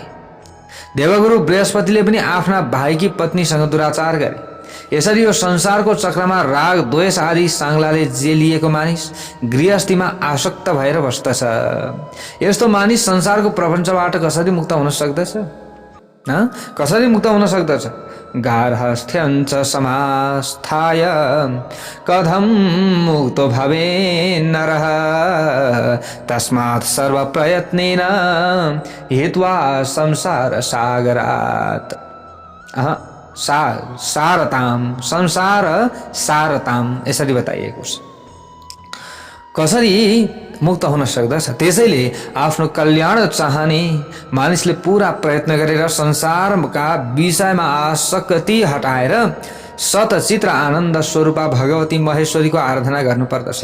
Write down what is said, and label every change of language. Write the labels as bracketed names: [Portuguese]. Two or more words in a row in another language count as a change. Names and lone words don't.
[Nepali] देवगुरु बृहस्पतिले पनि आफ्ना भाइकी पत्नीसँग दुराचार गरे। यसरी यो संसारको चक्रमा राग, द्वेष आदि साङ्लाले जेलिएको मानिस गृहस्थीमा आसक्त भएर बस्दछ। यस्तो मानिस संसारको प्रपञ्चबाट कसरी मुक्त हुन सक्दछ? कसरी मुक्त हुन सक्दछ? [Sanskrit] गार्हस्थ्यञ्च समास्थाय कथं मुक्तो भवे नरः तस्मात् सर्वप्रयत्नेन हित्वा संसार सागरात् संसार सारताम [Nepali] यसरी बताइएको छ। कसरी मुक्त हुन सक्दछ? त्यसैले आफ्नो कल्याण चाहने मानिसले पूरा प्रयत्न गरेर संसारका विषयमा आसक्ति हटाएर सतचित्र आनन्द स्वरूपा भगवती महेश्वरीको आराधना गर्नुपर्दछ।